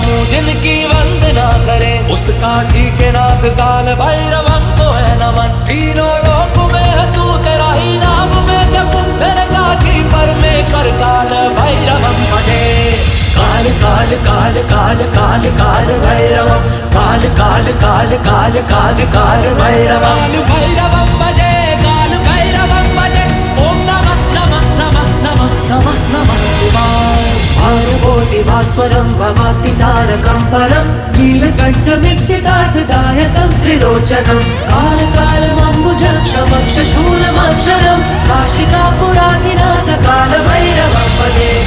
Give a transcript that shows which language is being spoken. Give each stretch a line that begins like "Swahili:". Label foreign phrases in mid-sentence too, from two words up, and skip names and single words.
Hindi: जिनकी वंदना करे उस काशी के नाथ काल भैरवम को है नमन। तीनों लोक में है तू तेरा ही नाम में जप मेरे काशी परमेश्वर काल भैरवम भजे। काल काल काल काल काल काल भैरवम काल काल काल काल काल काल भैरवम भैरवम भजे काल भैरवम भजे।
Sanskrit: ओम नमः नमः नमः नमः नमः नमः शिवाय। भानुकोटि भास्वरं भवाप्ति तारकं परं नीलकण्ठमिप्सितार्थदायकं त्रिलोचनं काल कालमम्बुजक्षमक्ष शूलमक्षरं काशिकापुरादिनाथ काल भैरवं भजे।